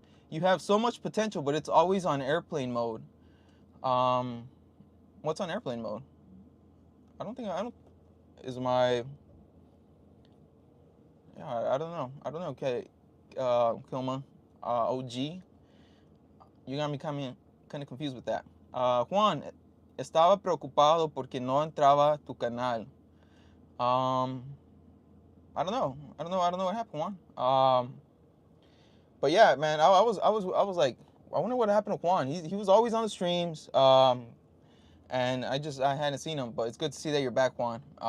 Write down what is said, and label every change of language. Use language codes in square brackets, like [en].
[en] You have so much potential, but it's always on airplane mode. What's on airplane mode? I don't is my, yeah, I don't know. Okay, Kilma, OG. You got me kind of confused with that. [es] Juan, estaba preocupado porque no entraba tu canal. [en] I don't know what happened, Juan. But yeah, man, I was like, I wonder what happened to Juan. He was always on the streams. And I hadn't seen him, but it's good to see that you're back, Juan.